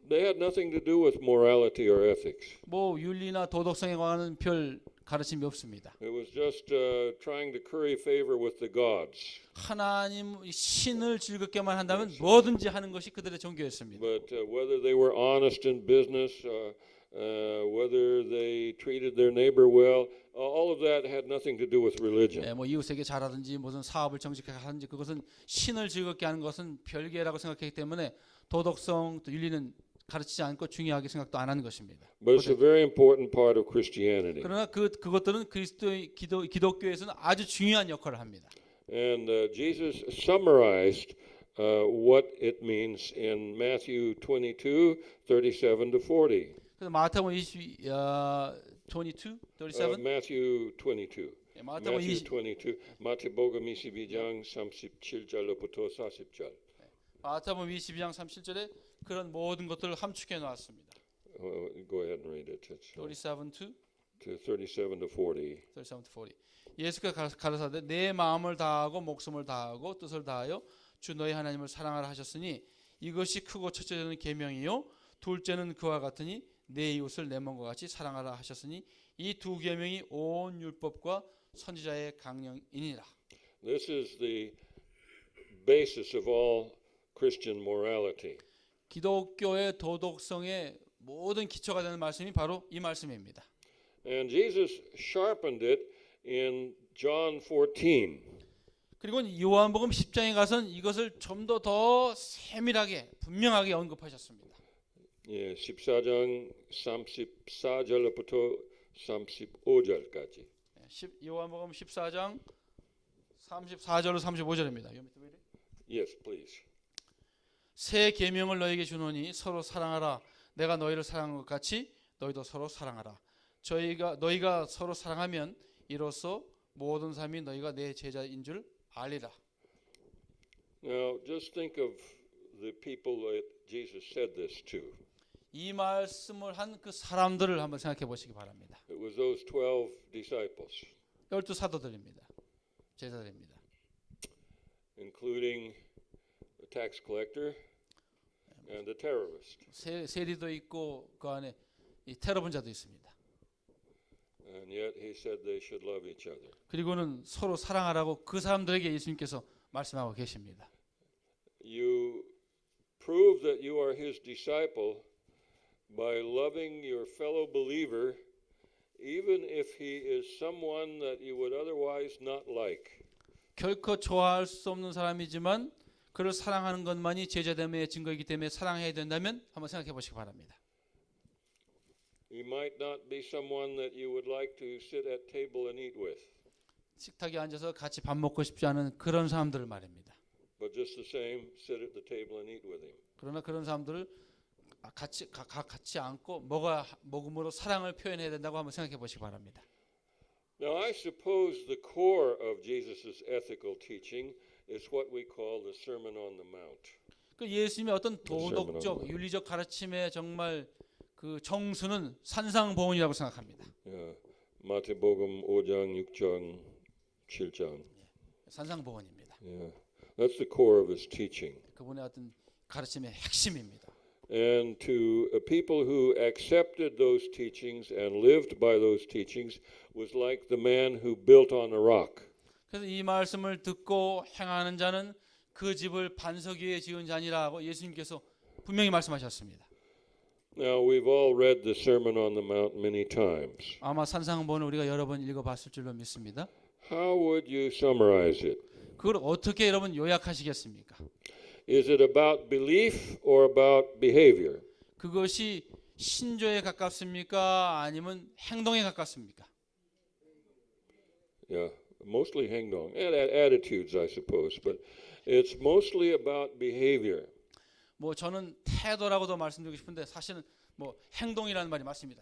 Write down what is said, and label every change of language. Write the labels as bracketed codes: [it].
[en] They had nothing to do with morality or ethics. [ko] 뭐 윤리나 도덕성에 관한 별 가르침이 없습니다. [en] It was just trying to curry favor with the gods. [ko] 하나님 신을 즐겁게만 한다면 뭐든지 하는 것이 그들의 종교였습니다. [en] But whether they were honest in business, whether they treated their neighbor well, all of that had nothing to do with religion. [ko] 뭐 이웃에게 잘하든지 무슨 사업을 정직하게 하든지 그것은 신을 즐겁게 하는 것은 별개라고 생각했기 때문에 도덕성 또 윤리는 가르치지 않고 중요하게 생각도 안 하는 것입니다. [en] But it's a very important part of Christianity. [ko] 그러나 그것들은 그리스도의 기독교에서는 아주 중요한 역할을 합니다. [en] And Jesus summarized what it means in Matthew 22, 37 to 40. [ko] 그래서 마태복음 22, 37. [en] Matthew 22. [ko] 마태복음 [en] Matthew 20, 22. [ko] 마태복음 22장 37절로부터 40절. 마태복음 22장 37절에 그런 모든 것들을 함축해 놨습니다. [en] Go ahead and read it. It's, 37 to 37 to 40. 37 to 40. [ko] 예수께서 가르사되 내 마음을 다하고 목숨을 다하고 뜻을 다하여 주 너희 하나님을 사랑하라 하셨으니 이것이 크고 첫째는 계명이요 둘째는 그와 같으니 내 이웃을 내 몸과 같이 사랑하라 하셨으니 이 두 계명이 온 율법과 선지자의 강령이니라. [en] This is the basis of all Christian morality. [ko] 기독교의 도덕성의 모든 기초가 되는 말씀이 바로 이 말씀입니다. [en] And Jesus sharpened it in John 14. [ko] 그리고 요한복음 10장에 가서는 이것을 좀 더 세밀하게 분명하게 언급하셨습니다. 예, 14장 34절부터 35절까지. 요한복음 14장 34절로 35절입니다. [en] Yes, please. [ko] 새 계명을 너에게 주노니 서로 사랑하라. 내가 너희를 사랑한 것 같이 너희도 서로 사랑하라. 너희가 서로 사랑하면 이로써 모든 사람이 너희가 내 제자인 줄 알리라. [en] Now, just think of the people that Jesus said this to. [ko] 이 말씀을 한 그 사람들을 한번 생각해 보시기 바랍니다. [en] It was those 12 disciples, [ko] 12 사도들입니다. 제자들입니다. [en] including the tax collector and the terrorist. [ko] 세리도 있고 그 안에 이 테러 분자도 있습니다. [en] And yet he said they should love each other. [ko] 그리고는 서로 사랑하라고 그 사람들에게 예수님께서 말씀하고 계십니다. [en] You prove that you are his disciple by loving your fellow believer even if he is someone that you would otherwise not like. [ko] 결코 좋아할 수 없는 사람이지만 그를 사랑하는 것만이 제자됨의 증거이기 때문에 사랑해야 된다면 한번 생각해 보시기 바랍니다. [en] He might not be someone that you would like to sit at table and eat with, [ko] 식탁에 앉아서 같이 밥 먹고 싶지 않은 그런 사람들을 말입니다. [en] but just the same, sit at the table and eat with him. [ko] 그러나 그런 사람들을 같이 앉고 먹음으로 사랑을 표현해야 된다고 한번 생각해 보시기 바랍니다. [en] Now, I suppose the core of Jesus' ethical teaching is what we call the Sermon on the Mount. [ko] 그 예수님의 어떤 도덕적, 윤리적 가르침의 정말 그 정수는 산상보훈이라고 생각합니다. 마태복음 5장, 6장, 7장. 산상보훈입니다. [en] That's the core of his teaching. [ko] 그분의 어떤 가르침의 핵심입니다. [en] And to people who accepted those teachings and lived by those teachings was like the man who built on a rock. [ko] 그래서 이 말씀을 듣고 행하는 자는 그 집을 반석 위에 지은 자니라고 예수님께서 분명히 말씀하셨습니다. [en] Now we've all read the Sermon on the Mount many times. [ko] 아마 산상보훈을 우리가 여러 번 읽어봤을 줄로 믿습니다. [en] How would you summarize it? [ko] 그걸 어떻게 여러분 요약하시겠습니까? [en] Is it about belief or about behavior? [ko] 그것이 신조에 가깝습니까? 아니면 행동에 가깝습니까? [en] Yeah, mostly 행동, and attitudes, I suppose, but it's mostly about behavior. [ko] 뭐 저는 태도라고도 말씀드리고 싶은데 사실은 뭐 행동이라는 말이 맞습니다.